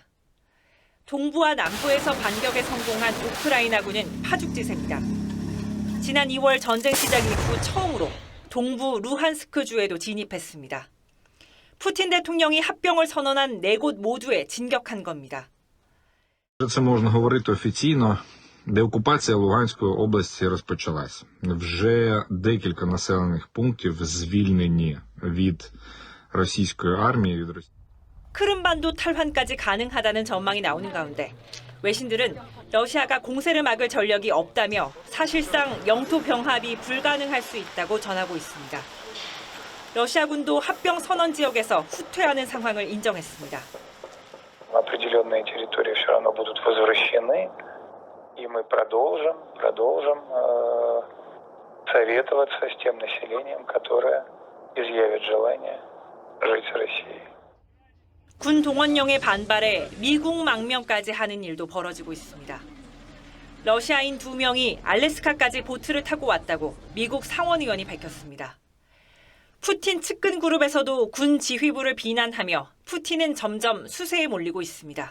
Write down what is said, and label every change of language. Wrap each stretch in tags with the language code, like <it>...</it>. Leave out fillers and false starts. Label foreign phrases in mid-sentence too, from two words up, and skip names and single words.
<ko>동부와 남부에서 반격에 성공한 우크라이나군은 파죽지세입니다. 지난 2월 전쟁 시작 이후 처음으로 동부 루한스크주에도 진입했습니다. 푸틴 대통령이 합병을 선언한 4곳 모두에 진격한 겁니다.</ko> <uk>Це можна говорити офіційно. Деокупація Луганської області розпочалась. Вже декілька населених пунктів звільнені від російської армії.</uk> <ko>크림반도 탈환까지 가능하다는 전망이 나오는 가운데 외신들은 러시아가 공세를 막을 전력이 없다며 사실상 영토 병합이 불가능할 수 있다고 전하고 있습니다. 러시아군도 합병 선언 지역에서 후퇴하는 상황을 인정했습니다.</ko> <ru>Определенные территории все равно будут возвращены, и мы продолжим советоваться с тем населением, которое изъявит желание жить в России.</ru> <ko>군 동원령에 반발해 미국 망명까지 하는 일도 벌어지고 있습니다. 러시아인 2명이 알래스카까지 보트를 타고 왔다고 미국 상원의원이 밝혔습니다. 푸틴 측근 그룹에서도 군 지휘부를 비난하며 푸틴은 점점 수세에 몰리고 있습니다.</ko>